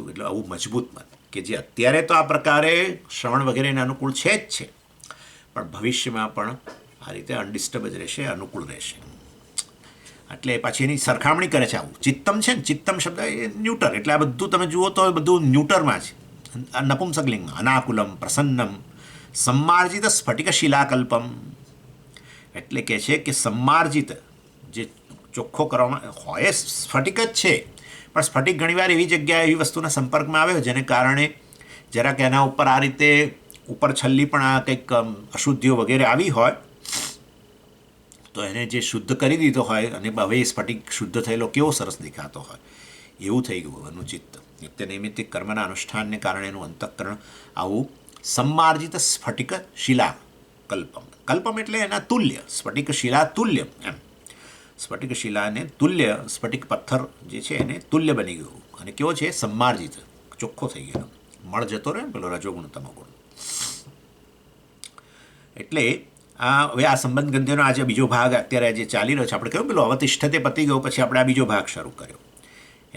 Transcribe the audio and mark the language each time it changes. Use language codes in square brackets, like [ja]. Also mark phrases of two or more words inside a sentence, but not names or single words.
[gu] એટલે આવું મજબૂત મન કે જે અત્યારે તો આ પ્રકારે શ્રવણ વગેરેને અનુકૂળ છે જ છે, પણ ભવિષ્યમાં પણ આ રીતે અનડિસ્ટર્બ જ રહેશે, અનુકૂળ રહેશે. એટલે પછી એની સરખામણી કરે છે. આવું ચિત્તમ છે ને, ચિત્તમ શબ્દ એ ન્યુટર, એટલે આ બધું તમે જુઓ તો બધું ન્યુટરમાં છે, નપુંસકલિંગમાં. [sa] અનાકુલમ, પ્રસન્નમ, सम्मार्जित स्फटिक शिलाकल्पम. [gu] એટલે કહે છે કે सम्मार्जित જે ચોખ્ખો કરવામાં હોય સ્ફટિક જ છે, પણ સ્ફટિક ઘણીવાર એવી જગ્યાએ એવી વસ્તુના સંપર્કમાં આવે જેને કારણે જરાક એના ઉપર આ રીતે ઉપર છલ્લી પણ આ કંઈક અશુદ્ધિઓ વગેરે આવી હોય તો એને જે શુદ્ધ કરી દીધો હોય અને હવે એ સ્ફટિક શુદ્ધ થયેલો કેવો સરસ દેખાતો હોય એવું થઈ ગયું અનુચિત. નિત્ય નૈમિત્તિક કર્મના અનુષ્ઠાનને કારણે એનું અંતઃકરણ આવું [sa] सम्मार्जित स्फटिक शिला कल्पम. [gu] कल्पम એટલે એના તુલ્ય, સ્ફટિક શિલા તુલ્ય એમ. સ્ફટિક શિલાને તુલ્ય, સ્ફટિક પથ્થર જે છે એને તુલ્ય બની ગયું. અને કેવો છે? सम्मार्जित, ચોખ્ખો થઈ ગયો, મળ જતો રહે પેલો રજોગુણ તમોગુણ. એટલે હવે આ સંબંધ ગ્રંથિનો આજે બીજો ભાગ અત્યારે જે ચાલી રહ્યો છે, આપણે કહ્યું પેલો અવતિષ્ઠતે પતી ગયો પછી આપણે આ બીજો ભાગ શરૂ કર્યો.